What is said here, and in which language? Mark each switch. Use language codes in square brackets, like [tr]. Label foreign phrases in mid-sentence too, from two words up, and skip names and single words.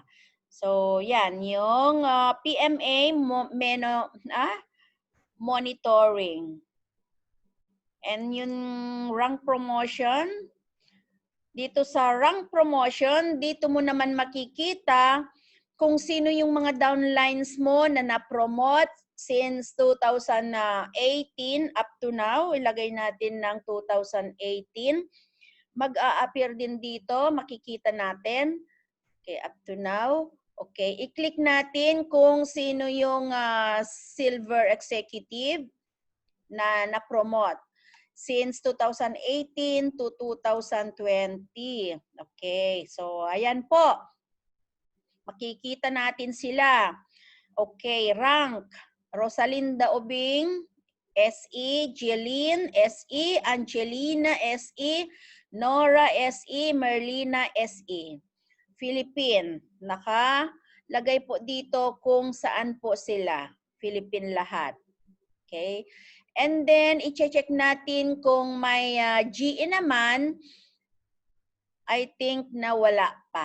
[tl] So, yan. Yung PMA monitoring. And yung [en] rank promotion, [tl] dito sa [en] rank promotion, [tl] dito mo naman makikita kung sino yung mga downlines mo na na-promote [en] since 2018 up to now. [tl] Ilagay natin ng 2018. Mag-a-appear din dito, makikita natin. Okay, [en] up to now. [tl] Okay, i-click natin kung sino yung [en] silver executive [tl] na na-promote [en] since 2018 to 2020. Okay, so [tl] ayan po. Makikita natin sila. [en] Okay, rank. [tl] Rosalinda Obing, SE, Jeline, SE, Angelina, SE, Nora, SE, Merlina, SE. Philippine. Nakalagay po dito kung saan po sila. Philippine lahat. Okay. [en] And then, [tl] i-check natin kung may GE naman. [en] I think [tl] na wala pa.